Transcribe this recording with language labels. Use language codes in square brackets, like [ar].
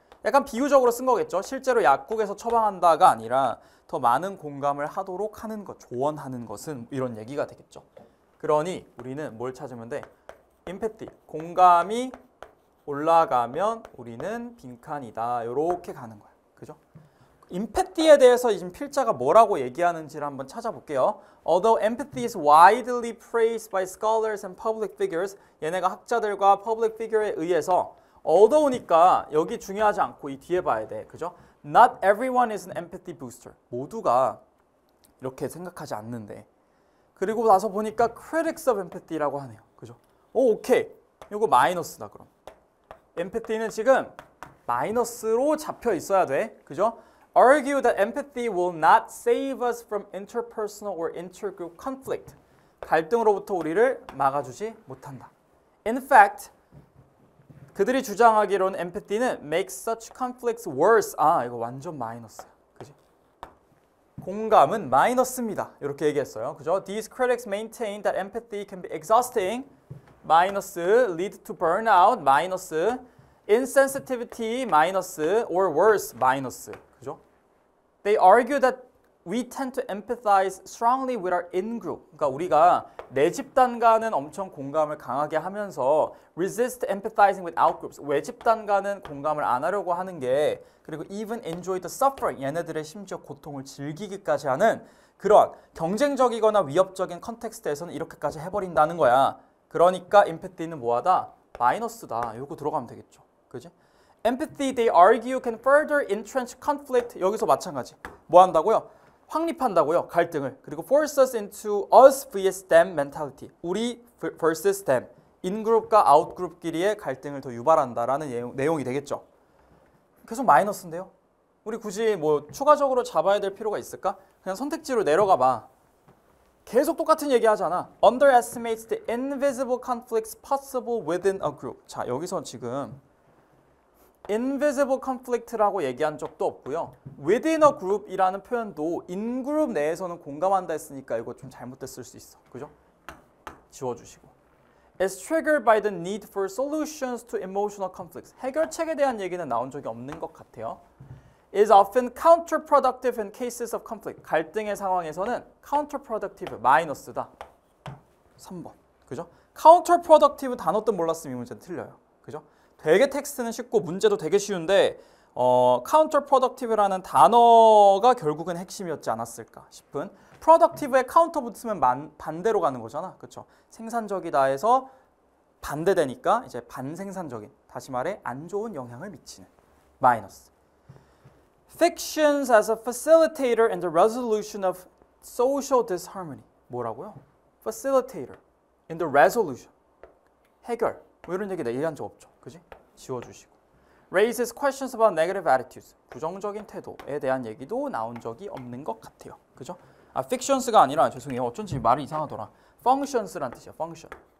[ko] 약간 비유적으로 쓴 거겠죠. 실제로 약국에서 처방한다가 아니라 더 많은 공감을 하도록 하는 것, 조언하는 것은 이런 얘기가 되겠죠. 그러니 우리는 뭘 찾으면 돼? empathy, 공감이 올라가면 우리는 빈칸이다. 이렇게 가는 거야. 그죠? empathy에 대해서 지금 필자가 뭐라고 얘기하는지를 한번 찾아볼게요. [en] Although empathy is widely praised by scholars and public figures, [ko] 얘네가 학자들과 public figure에 의해서 although니까 여기 중요하지 않고 이 뒤에 봐야 돼. 그죠? [en] Not everyone is an empathy booster. [ko] 모두가 이렇게 생각하지 않는데. 그리고 나서 보니까 [en] critics of empathy [ko] 라고 하네요. 그죠? 오, 오케이. 이거 마이너스다 그럼. empathy는 지금 마이너스로 잡혀 있어야 돼. 그죠? [en] Argue that empathy will not save us from interpersonal or intergroup conflict. [ko] 갈등으로부터 우리를 막아주지 못한다. [en] In fact, [ko] 그들이 주장하기로는 [en] empathy는 makes such conflicts worse. [ko] 아, 이거 완전 마이너스야. 그지? 공감은 마이너스입니다. 이렇게 얘기했어요. 그죠? [en] These critics maintain that empathy can be exhausting. 마이너스, lead to burnout, 마이너스, insensitivity, 마이너스, or worse, 마이너스. [ko] 그죠? [en] They argue that we tend to empathize strongly with our in-group. [ko] 그러니까 우리가 내 집단과는 엄청 공감을 강하게 하면서 [en] resist empathizing with out-groups. [ko] 외 집단과는 공감을 안 하려고 하는 게 그리고 [en] even enjoy the suffering. [ko] 얘네들의 심지어 고통을 즐기기까지 하는 그러한 경쟁적이거나 위협적인 컨텍스트에서는 이렇게까지 해버린다는 거야. 그러니까 empathy는 뭐하다? 마이너스다. 요거 들어가면 되겠죠. 그지? [en] Empathy, they argue, can further entrench conflict. [ko] 여기서 마찬가지. 뭐 한다고요? 확립한다고요. 갈등을. 그리고 [en] force us into us vs them mentality. [ko] 우리 vs them. 인그룹과 아웃그룹끼리의 갈등을 더 유발한다라는 내용이 되겠죠. 계속 마이너스인데요. 우리 굳이 뭐 추가적으로 잡아야 될 필요가 있을까? 그냥 선택지로 내려가 봐. 계속 똑같은 얘기 하잖아. [en] Underestimates the invisible conflicts possible within a group. [ko] 자, 여기서 지금 invisible conflict라고 얘기한 적도 없고요. within a group이라는 표현도 인그룹 내에서는 공감한다 했으니까 이거 좀 잘못됐을 수 있어. 그죠? 지워주시고. [en] is triggered by the need for solutions to emotional conflicts. [ko] 해결책에 대한 얘기는 나온 적이 없는 것 같아요. [en] is often counterproductive in cases of conflict. [ko] 갈등의 상황에서는 counterproductive, 마이너스다. 3번. 그죠? counterproductive 단어 뜻 몰랐으면 이 문제는 틀려요. 그죠? 되게 텍스트는 쉽고 문제도 되게 쉬운데 counterproductive라는 단어가 결국은 핵심이었지 않았을까 싶은. productive에 counter 붙으면 반대로 가는 거잖아. 그렇죠? 생산적이다 해서 반대되니까 이제 반생산적인, 다시 말해 안 좋은 영향을 미치는 마이너스. [en] Fictions as a facilitator in the resolution of social disharmony. [ko] 뭐라고요? [en] Facilitator in the resolution. [ko] 해결. 뭐 이런 얘기 얘기한 적 없죠. 그지? 지워주시고. [en] Raises questions about negative attitudes. [ko] 부정적인 태도에 대한 얘기도 나온 적이 없는 것 같아요. 그죠? 아, fictions가 아니라 죄송해요. 어쩐지 말이 이상하더라. functions란 뜻이야. [en] function.